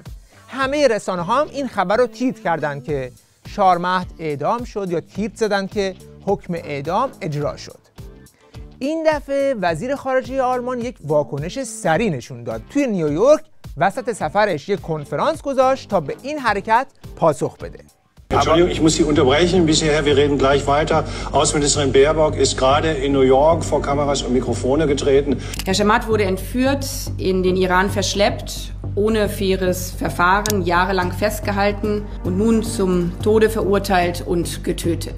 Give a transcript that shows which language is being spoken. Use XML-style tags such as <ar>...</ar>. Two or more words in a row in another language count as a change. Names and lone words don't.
<fa>همه رسانه‌ها هم این خبر رو تیتر کردند که شارمهد اعدام شد یا تیتر زدن که حکم اعدام اجرا شد. این دفعه وزیر خارجه آلمان یک واکنش سریع نشون داد. توی نیویورک وسط سفرش یک کنفرانس گذاشت تا به این حرکت پاسخ بده.</fa> <de>Entschuldigung, ich muss Sie unterbrechen. Bisher, wir reden gleich weiter. Außenministerin Baerbock ist gerade in New York vor Kameras und Mikrofone getreten. Herr Shamat wurde entführt, in den Iran verschleppt, ohne faires Verfahren, jahrelang festgehalten und nun zum Tode verurteilt und getötet.</de>